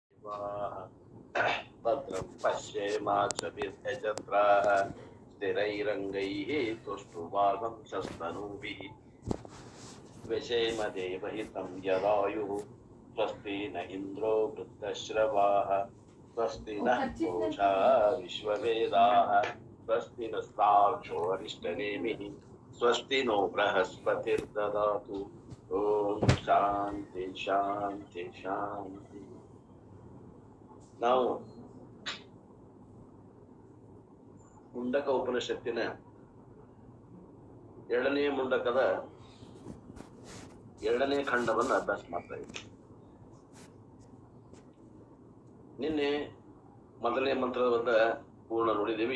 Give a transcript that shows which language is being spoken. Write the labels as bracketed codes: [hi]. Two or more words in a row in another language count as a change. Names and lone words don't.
[sa] भद्रं पश्येमाक्षभिर्यजत्राः स्थिरैरङ्गैः तुष्टुवागंशस्तनूभिः व्यशेम देवहितं यदायुः स्वस्ति न इन्द्रो वृद्धश्रवाः स्वस्ति नः पूषा विश्ववेदाः स्वस्ति नस्ताक्षो अरिष्टनेमिः स्वस्ति नो बृहस्पतिर्ददातु ಓಂ ಶಾಂತಿ ಶಾಂತಿ ಶಾಂತಿ. [kn] ನಾವು ಮುಂಡಕ ಉಪನಿಷತ್ತಿನ 2ನೇ ಮುಂಡಕದ 2ನೇ ಖಂಡವನ್ನು ಅಭ್ಯಾಸ ಮಾಡ್ತಾ ಇದ್ದೀವಿ. ನಿನ್ನೆ 1ನೇ ಮಂತ್ರವನ್ನ ಪೂರ್ಣ ನೋಡಿದ್ದೀವಿ.